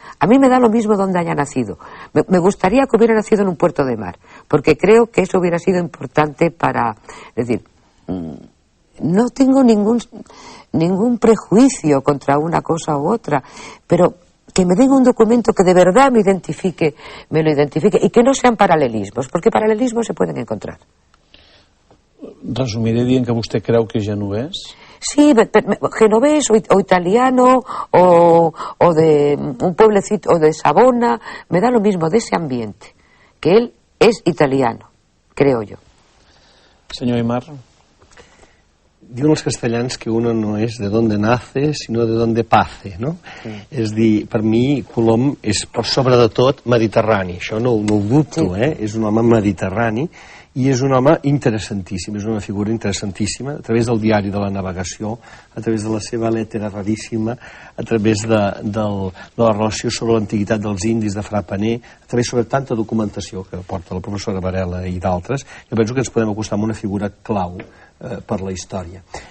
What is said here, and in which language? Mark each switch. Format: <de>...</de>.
<es>A mí me da lo mismo donde haya nacido. Me gustaría que hubiera nacido en un puerto de mar, porque creo que eso hubiera sido importante para... Es decir, no tengo ningún prejuicio contra una cosa u otra, pero que me den un documento que de verdad me lo identifique, y que no sean paralelismos, porque paralelismos se pueden encontrar.</es> <ca>Resumiré dient que vostè creu que és genovès?</ca> <es>Sí, genovés o italiano o de un pueblecito o de Savona, me da lo mismo, de ese ambiente, que él es italiano, creo yo.</es> <ca>Senyor Aymar. Diuen els castellans que</ca> <es>uno no és de donde nace, sinó de donde pace,</es> <ca>no? Sí. És dir, per mi Colom és per sobre de tot mediterrani, això no ho dubto, sí. És un home mediterrani i és un home interessantíssim, és una figura interessantíssima, a través del diari de la navegació, a través de la seva lettera raríssima, a través de la relació sobre l'antiguitat dels indis de Fra Paner, a través sobre tanta documentació que porta la professora Varela i d'altres, jo penso que ens podem acostar a una figura clau per la història.</ca>